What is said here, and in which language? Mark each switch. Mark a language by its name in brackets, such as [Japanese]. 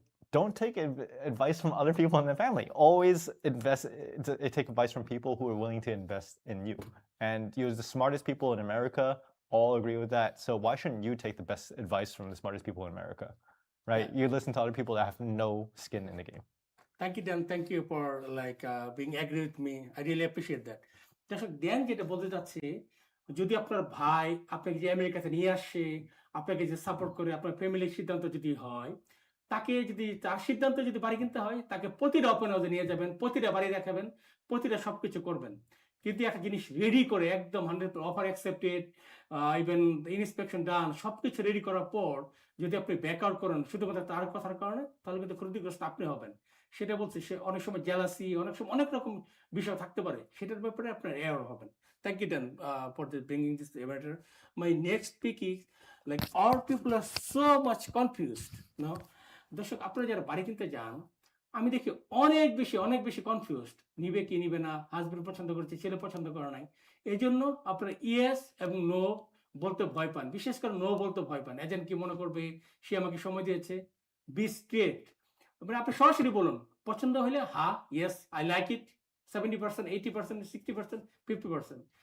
[English] Don't take advice from other people in the family. Always take advice from people who are willing to invest in you. And you're the smartest people in America. All agree with that. So why shouldn't you take the best advice from the smartest people in America, right? You listen to other people that have no skin in the game. Thank you, Dan. Thank you for being agree with me. I really appreciate that. [Bangla] দর্শক Dan যেটা বলতে চাচ্ছে, যদি আপনার ভাই আপনাকে যে আমেরিকাতে নিয়ে আসে, আপনাকে যে সাপোর্ট করে, আপনার ফ্যামিলির সিদ্ধান্ত যদি হয়, তাকে যদি তার সিদ্ধান্ত যদি বাড়ি কিনতে হয়, তাকে প্রতিটা ওপেন হাউসে নিয়ে যাবেন, প্রতিটা বাড়ি দেখাবেন, প্রতিটা সবকিছু করবেন। কিন্তু একটা জিনিস রেডি করে একদম 100 অফার অ্যাকসেপ্টেড, ইভেন ইন্সপেকশন ডান, সবকিছু রেডি করার পর যদি আপনি ব্যাক আউট করেন শুধুমাত্র তার কথার কারণে, তাহলে কিন্তু ক্ষতিগ্রস্ত আপনি হবেন। সেটা বলছি, সে অনেক সময় জেলাসি, অনেক সময় অনেক রকম বিষয় থাকতে পারে, সেটার ব্যাপারে আপনার অ্যাওয়ার হবেন। [English] Thank you Dan for bringing this matter. My next pick is like all people are so much confused. [Bangla] No, দর্শক আপনারা যারা বাড়ি কিনতে যান, আমি দেখি অনেক বেশি কনফিউজড, নিবে কি নিবে না, হাজবেন্ড পছন্দ করছে, ছেলে পছন্দ করে নাই। এই জন্য আপনারা ইয়েস এবং নো বলতে ভয় পান, বিশেষ করে নো বলতে ভয় পান। এজেন্ট কি মনে করবে, সে আমাকে সময় দিয়েছে। [English] be straight, [Bangla] মানে আপনি সরাসরি বলুন, পছন্দ হলে হ্যাঁ, [English] yes I like it, [Bangla] 70%, 80%, 60%, 50%।